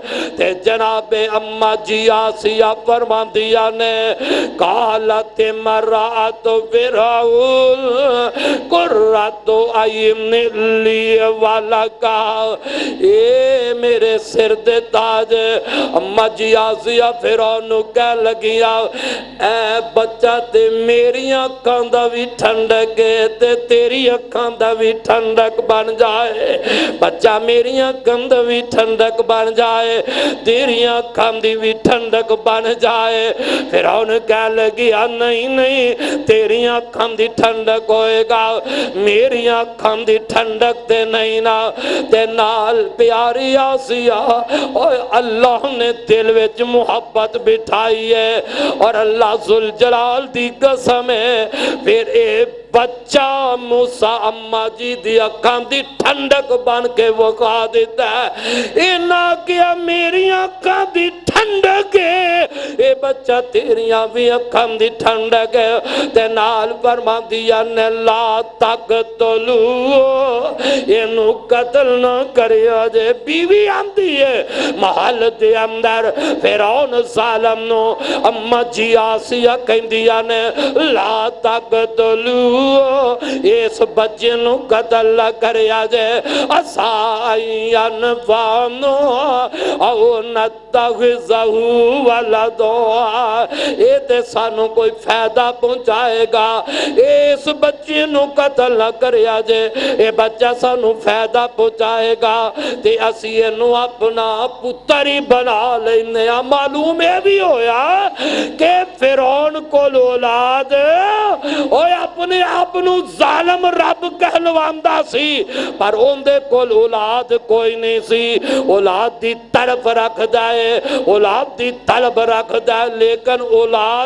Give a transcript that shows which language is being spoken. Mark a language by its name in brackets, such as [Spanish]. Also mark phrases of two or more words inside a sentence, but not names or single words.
[Punjabi] تے جناب اما جی آسیہ فرمان دیا نے [Arabic] قالت امرأۃ فرعون قرۃ عین لی ولک. [Punjabi] اے میرے سر دے تاج اما جی آسیہ فرعون کہہ لگیا اے بچہ تے میری اکھاں دا بھی ٹھنڈک تے تیری اکھاں دا بھی ٹھنڈک بن جائے. بچہ میری اکھاں دا بھی ٹھنڈک بن جائے، تیری اکھاں دی بھی ٹھنڈک بن جائے. فرعون کہہ لگیا نہیں نہیں، تیری اکھاں دی ٹھنڈک ہوئے گا، میری اکھاں دی ٹھنڈک تے نہیں نا. تے نال پیاری آسیہ اور اللہ نے دل وچ محبت بٹھائی ہے، اور اللہ ذوالجلال دی قسم ہے پھر اے بچہ موسیٰ اما جی دی اکھاں دی ٹھنڈک بن کے وقا دیتا ہے. اینا کیا میری اکھاں دی ٹھنڈک ہے، اے بچہ تیریاں بھی اکھاں دی ٹھنڈک ہے. تے نال فرما دیا نے [Arabic] لا تقتلو، [Punjabi] اینو قتل نہ کریا جے. بیوی آندی ہے محل دے اندر، فرعون ظالم نو اما جی آسیہ کہندیا نے [Arabic] لا تقتلو، [Punjabi] اس بچے نو قتل نہ کریا جے. [Arabic] عسى ينفعنا أو نتخذه ولدا، [Punjabi] اے تے سانو کوئی فائدہ پہنچائے گا. اس بچے نو قتل نہ کریا جے، اے بچہ سانو فائدہ پہنچائے گا تے اسی اینو اپنا پتر ہی بنا لینے. معلوم ہے بھی ہویا کہ فرعون کو اولاد اوے اپنے آپ نو ظالم رب کہلواندا سی پر اندے کول اولاد کوئی نہیں سی اولاد دی طرف رکھ دائے اولاد دی طلب رکھ دائے لیکن اولاد